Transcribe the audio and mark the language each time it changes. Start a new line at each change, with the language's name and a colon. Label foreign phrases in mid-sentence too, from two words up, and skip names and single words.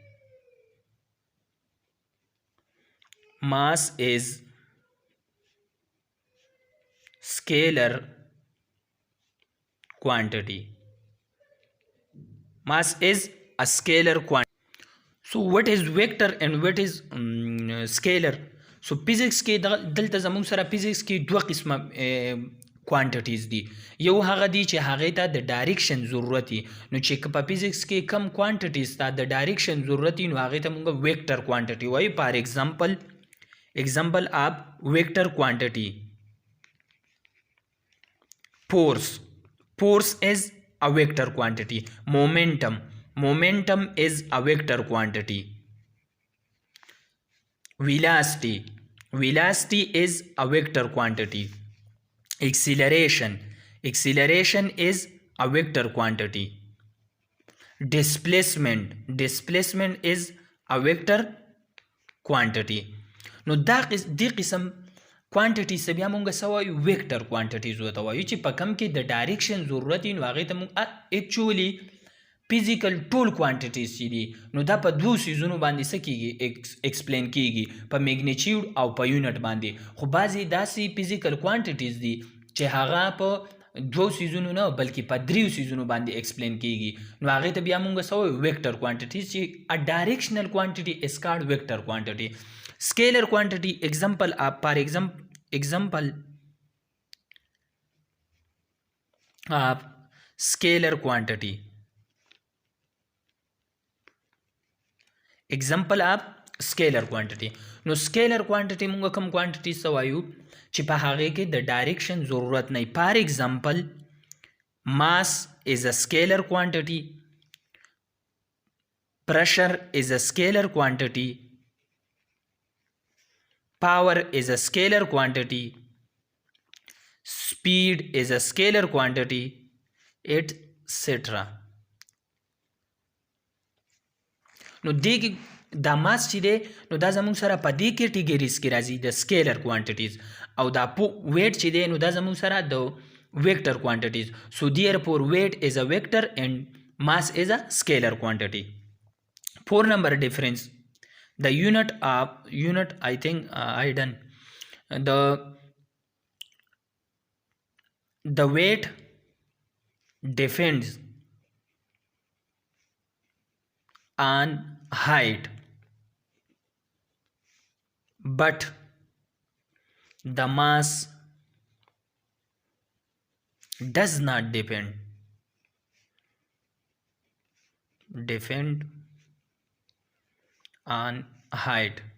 English: Mass is scalar quantity. Mass is a scalar quantity. So what is vector and what is scalar?
Pashto: So physics کې دلته زموږ سره physics کې دوه قسمه quantities دي. یو هغه دي چې هغې ته د ډایرکشن ضرورت وي، نو چې په physics کې کم quantities ته د ډایرکشن ضرورت وي نو هغې ته موږ
English: vector quantity
Pashto: وایو.
English: For example of vector quantity: force is a vector quantity. Momentum is a vector quantity. Velocity is a vector quantity. Acceleration is a vector quantity. Displacement is a vector quantity.
Pashto: نو دې قسم کوانټیټي څه بیا مونږ څه وایو؟
English: vector quantities
Pashto: ورته وایو چې په کم کې د ډایرکشن ضرورت وي نو هغې ته مونږ
English: actually physical
Pashto: ټول کوانټیټیز چې دي نو دا په دوو څیزونو باندې څه کیږي؟ ایکسپلین کیږي، په میګنیچیوډ او په یونټ باندې. خو بعضې داسې
English: physical quantities
Pashto: دي چې هغه په دوو څیزونو نه بلکې په دریو څیزونو باندې ایکسپلین کیږي نو هغې ته بیا مونږ څه وایو؟
English: vector quantities چې a directional quantity is called vector quantity. Scalar quantity example of scalar quantity. Example of scalar quantity.
Pashto: نو
English: scalar quantity
Pashto: مونږ کوم quantity څه وایو چې په هغې کې د ډایرکشن ضرورت نه وي.
English: For example, mass is a scalar quantity. Pressure is a scalar quantity. Power is a scalar quantity. Speed is a scalar quantity, etc.
Pashto: نو دا ماس چې دی نو دا زموږ سره په دې کیټیګریز کې راځي د
English: scalar quantities,
Pashto: او دا ویټ چې دی نو دا زموږ سره د
English: vector quantities. so therefore weight is a vector and mass is a scalar quantity. 4 number difference. The unit I think I done the weight depends on height, but the mass does not depend on height.